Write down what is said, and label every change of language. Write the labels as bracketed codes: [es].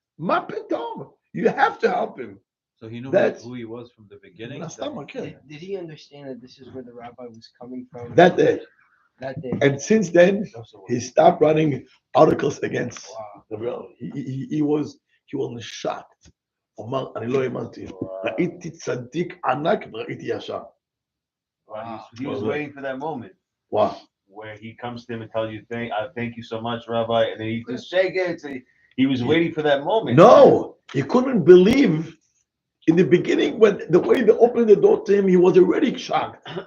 [he] Ma pitom. [en] You have to help him. So he knew That's- who he was from the beginning. Did he understand that this is where the rabbi was coming from? That day. That day. And since then, he stopped running articles against Wow. the real. He was shocked. [he] אמר, אני לא האמנתי. ראיתי צדיק ענק וראיתי ישר. [en] He was waiting for that moment Wow. where he comes to him and tells you, thank you so much, Rabbi, and then he just shake it. He was waiting for that moment. No, he couldn't believe in the beginning when the way they opened the door to him, he was already shocked.